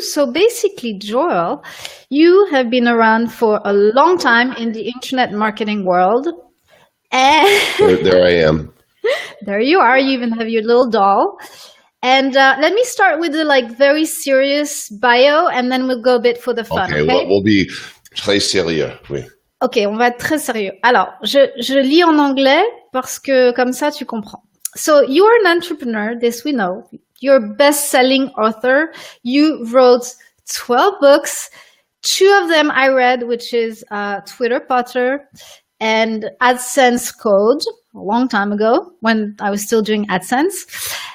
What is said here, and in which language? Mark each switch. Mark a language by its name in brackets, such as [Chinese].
[English] So basically, Joel, you have been around for a long time in the internet marketing world. And there I am. There you are. You even have your little doll. And let me start with the very serious bio, and then we'll go a bit for the fun. Okay? Well, we'll be [French] très sérieux. Oui. Ok, on va être très sérieux. Alors, je lis en anglais parce que comme ça, tu comprends. [English] So, you are an entrepreneur, this we know. You're a best-selling author. You wrote 12 books. 2 of them I read, which is Twitter Potter and AdSense Code, a long time ago when I was still doing AdSense.